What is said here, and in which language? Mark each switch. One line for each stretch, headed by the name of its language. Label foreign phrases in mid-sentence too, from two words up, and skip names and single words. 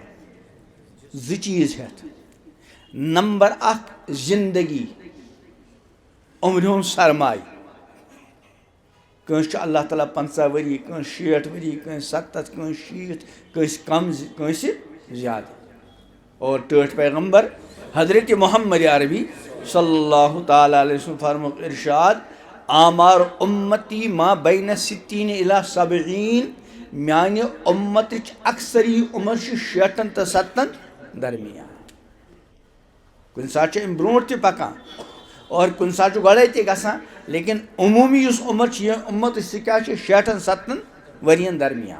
Kashmiri: زٕ چیٖز ہٮ۪تھ. نمبر اکھ زندگی، عمرِ ہُنٛد سرمایہِ. کٲنٛسہِ چھُ
Arabic: اللہ تعالیٰ
Kashmiri: 50 ؤری، کٲنٛسہِ 60 ؤری، کٲنٛسہِ 70، کٲنٛسہِ 60، کٲنٛسہِ کم کٲنٛسہِ زیادٕ. اور ٹٲٹھۍ پیغمبر حضرت محمد عربی صلی
Arabic: اللہ تعالیٰ علیہ وسلم
Kashmiri: فرموک ارشاد
Arabic: آمار اُمتی ما بین 60 الی 70.
Kashmiri: میانہِ اُمتٕچ اکثری عمر چھِ 60 تہٕ 70 درمیان. کُنہِ ساتہٕ چھِ امہِ برونٛٹھ تہِ پکان اور کُنہِ ساتہٕ چھُ گۄڈے تہِ گژھان لیکن عموٗمی یُس عمر چھِ یہِ اُمت سُہ کیٛاہ چھِ 60 70 ؤرین درمیان.